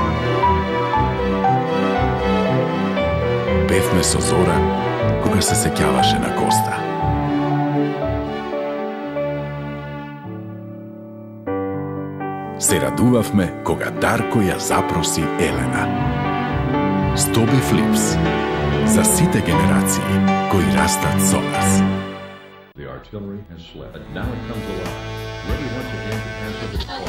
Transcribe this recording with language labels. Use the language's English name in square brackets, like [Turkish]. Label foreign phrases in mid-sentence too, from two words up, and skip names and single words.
[Macedonian] Певме со Зора кога се сеќаваше на Коста. Се радувавме кога Дарко ја запроси Елена. Стоби Флипс. За сите генерации кои растат со нас. [English] The artillery has slept, and now it comes alive, ready once again to answer the call.